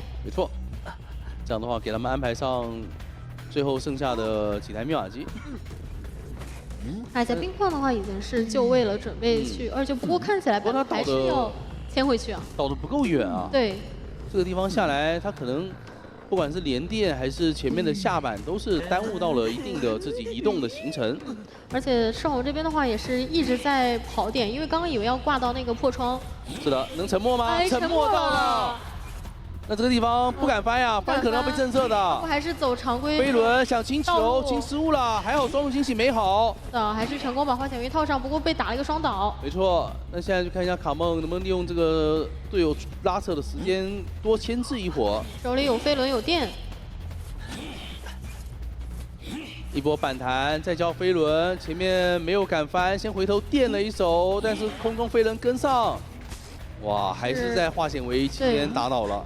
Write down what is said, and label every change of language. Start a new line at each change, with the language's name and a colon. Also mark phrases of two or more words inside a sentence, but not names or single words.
Chinese: 沒錯，這樣的話給他們安排上最後剩下的幾台密碼機。而且冰礦的話已經是就位了，準備去2救，不過看起來他還是要牽回去啊。倒得不夠遠啊。對，這個地方下來，他可能。不管是連電還是前面的下板，都是耽誤到了一定的自己移動的行程。而且聖紅這邊的話也是一直在跑點，因為剛剛以為要掛到那個破窗。是的，能沉默嗎？沉默到了。 那這個地方不敢翻呀，翻可能要被震懾的。不還是走常規。飛輪想清球，清失誤了，還好双路清洗没好。还是成功把花显微套上，不过被打了一个双倒。没错，那现在就看一下卡梦能不能利用这个队友拉扯的时间多牽制一會兒。手裡有飛輪有電。一波反彈，再交飛輪，前面沒有敢翻，先回頭電了一手，但是空中飛輪跟上。哇，還是在花顯微期間打倒了，